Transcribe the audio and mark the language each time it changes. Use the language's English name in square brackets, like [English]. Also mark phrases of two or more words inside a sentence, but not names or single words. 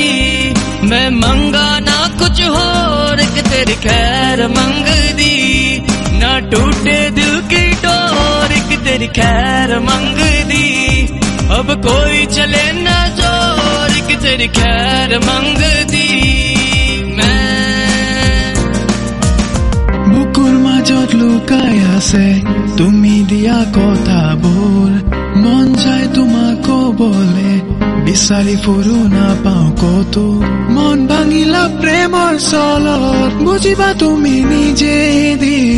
[Punjabi] ਮੈਂ ਮੰਗਾਂ ਨਾ ਕੁਝ ਹੋਰ, ਇੱਕ ਤੇਰੀ ਖ਼ੈਰ ਮੰਗਦੀ। ਨਾ ਟੁੱਟੇ ਦਿਲ ਕੀ ਡੋਰ, ਇੱਕ ਤੇਰੀ ਖ਼ੈਰ ਮੰਗਦੀ। ਅਬ ਕੋਈ ਚੱਲੇ ਨਾ ਜ਼ੋਰ, ਇੱਕ ਤੇਰੀ ਖ਼ੈਰ ਮੰਗਦੀ। [Assamese] বুকুৰ মাজত লুকাই আছে তুমি দিয়া কথাবোৰ। মন যায় তোমাক কবলে, বিচাৰি ফুৰো নাপাওঁ কতো। মন ভাঙিলা প্ৰেমৰ চলত, বুজিবা তুমি নিজে এদিন।